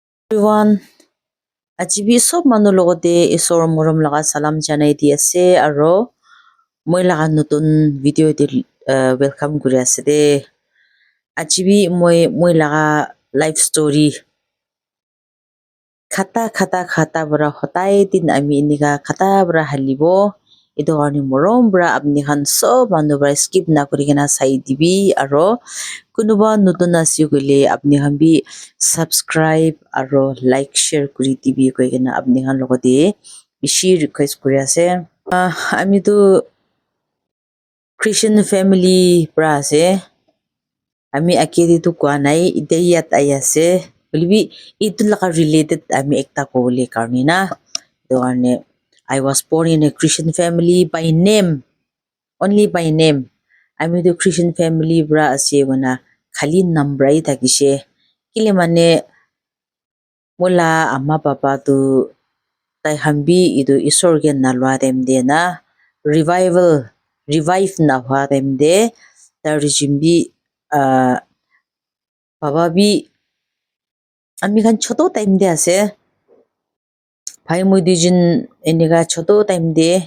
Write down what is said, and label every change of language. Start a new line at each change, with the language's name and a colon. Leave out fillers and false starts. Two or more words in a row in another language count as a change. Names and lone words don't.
English: Everyone,
Naga Pidgin: ajibi sob manu logote isor morom laga salam janai di ase aro moi laga nutun video de welcome kuri ase de ajibi moi laga life story khata bara hotai din ami iniga khata bara halibo edu karni morom bara apni khan sob manu bara skip na kuri kena sai dibi aro kunuba nutun ase koile apni khan bi subscribe aro
English: like share
Naga Pidgin: kuri dibi koi kena apni khan logote bishi request kuri ase ami tu Christian family pra ase ami akiri tu kwa nai ideyat ayase bolibi itu laga related ami ekta kobole karni na to karne
English: I was born in a Christian family by name only by name
Naga Pidgin: ami tu Christian family pra ase wana khali nambrai thakise kile mane mola amma papa tu tai hambi idu isor ge nalwa dem de na revive na hwa dem de tar jimbi baba bi ami khan choto time de ase bhai moi dijin eniga choto time de